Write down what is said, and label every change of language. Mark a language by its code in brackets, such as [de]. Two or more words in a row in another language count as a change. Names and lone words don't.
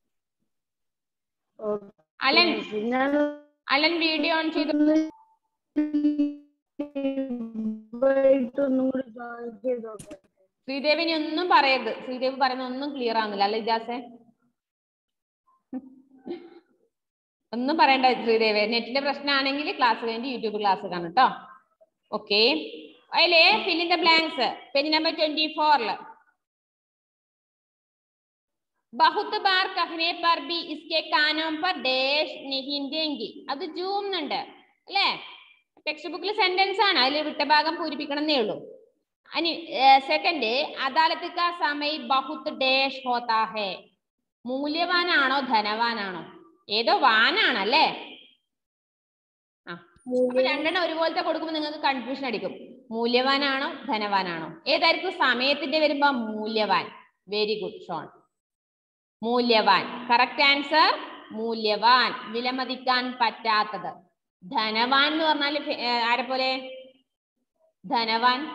[ml] അലൻ വീഡിയോ ഓൺ ചെയ്തു ശ്രീദേവിന് ഒന്നും പറയരുത് ശ്രീദേവ് പറയുന്ന ഒന്നും ക്ലിയർ ആവുന്നില്ല അല്ലെ ഇജാസെ ഒന്നും പറയണ്ട ശ്രീദേവി നെറ്റിന്റെ പ്രശ്നമാണെങ്കിൽ ക്ലാസ് കഴിഞ്ഞ് യൂട്യൂബ് ക്ലാസ് കാണും കേട്ടോ ഓക്കെ അതിലെ [en] fill in the blanks page number [ml] 24 [hi] बहुत बार कहने पर भी इसके कानों पर डैश नहीं देंगे [ml] അത് ജൂം ഉണ്ട് അല്ലേ ടെക്സ്റ്റ് ബുക്കിൽ സെന്റൻസ് ആണ് അതിൽ വിട്ട ഭാഗം പൂരിപ്പിക്കണമെന്നേ ഉള്ളൂ സെക്കൻഡ് [hi] अदालत का समय बहुत डैश होता है [ml] മൂല്യവാനാണോ ധനവാനാണോ ഏതോ വാനാണല്ലേ രണ്ടെണ്ണം ഒരുപോലത്തെ കൊടുക്കുമ്പോൾ നിങ്ങൾക്ക് കൺഫ്യൂഷൻ അടിക്കും മൂല്യവാനാണോ ധനവാനാണോ ഏതായിരിക്കും സമയത്തിന്റെ വരുമ്പോ മൂല്യവാൻ [en] very good [ml] ഷോൺ മൂല്യവാൻ [en] correct answer [ml] മൂല്യവാൻ വിലമതിക്കാൻ പറ്റാത്തത് ധനവാൻ എന്ന് പറഞ്ഞാൽ ആരെ പോലെ ധനവാൻ